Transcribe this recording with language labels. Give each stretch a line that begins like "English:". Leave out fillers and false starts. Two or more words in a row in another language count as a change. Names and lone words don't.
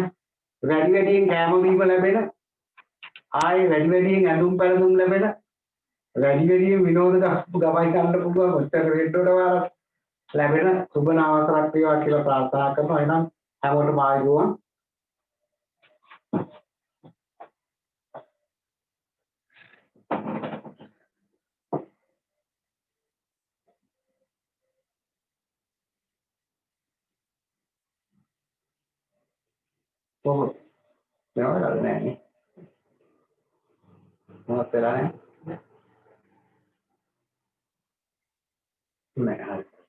Sinhala: වැඩි වැඩියෙන් කැම බීම ලැබෙන ආයෙ වැඩි වැඩියෙන් ඇඳුම් පැළඳුම් ලැබෙන වැඩි වැඩියෙන් විනෝද ගමයි ගන්න පුළුවන් ඔච්චර වෙන්නට වාර ලැබෙන සුබ නාවතරක් වේවා කියලා ප්‍රාර්ථනා කරනවා. එහෙනම් හැමෝටම ආයුබෝවන්.
Spanish: Oh, no, la nene. No, espera, ¿eh? Me deja.